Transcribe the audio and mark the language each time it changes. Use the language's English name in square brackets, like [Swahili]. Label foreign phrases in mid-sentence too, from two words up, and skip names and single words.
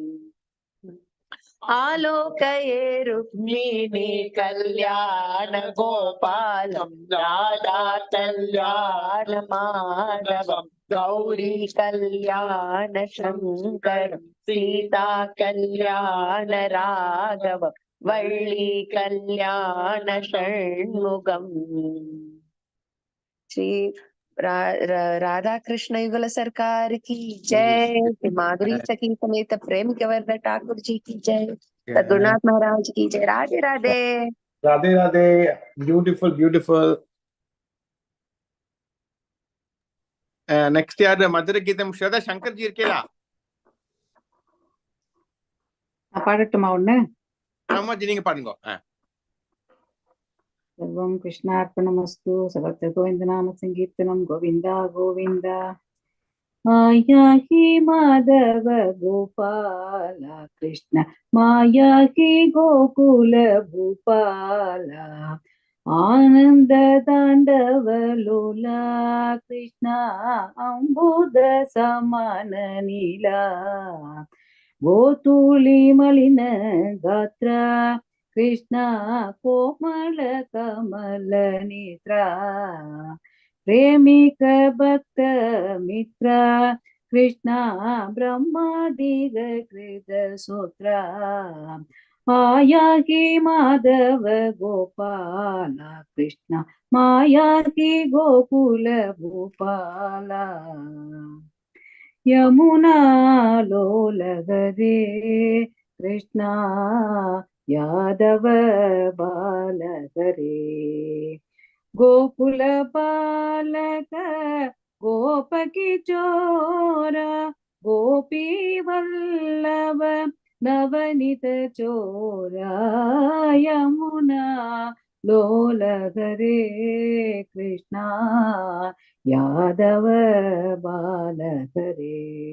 [Sanskrit] आलोकये रुक्मिणी कल्याण गोपालं राधा कल्याण माधवम् गौरी कल्याण शंकर सीता कल्याण राघव वल्ली कल्याण षण्मुगम् [Hindi] श्री राधा कृष्ण युगल सरकार की जय, श्री माधुरी सखी समेत प्रेम कंवर ठाकुर जी की जय, सद्गुरुनाथ महाराज की जय। राधे राधे राधे राधे। [English] beautiful beautiful. [Tamil] நெக்ஸ்ட் யாரு மதுர கீதே ஷ்ரத்தா ஷங்கர் ஜி இர்கேலா பாடட்டுமா ஒண்ணு? அம்மாஜி நீங்க பாடுங்க. [Sanskrit] सर्वं कृष्णार्पणमस्तु। सर्वत्र गोविंद नाम संकीर्तनं गोविंदा गोविंदा। माया ही माधव गोपाला कृष्ण माया ही गोकुल भूपाला आनन्द ताण्डवलोला कृष्णा अम्बुद समान नीला गोधूलि मलिन गात्रा कृष्णा कोमल कमल नेत्रा प्रेमिक भक्त मित्र कृष्णा ब्रह्मादिग कृत सूत्र माया की माधव गोपाल कृष्ण माया की गोकुल भूपाला यमुना लोलगरे कृष्णा यादव बालगरे गोकुल बालक गोपकी चोरा गोपी वल्लभ नवनीत चोरा यमुना लोलगरे कृष्णा यादव बालगरे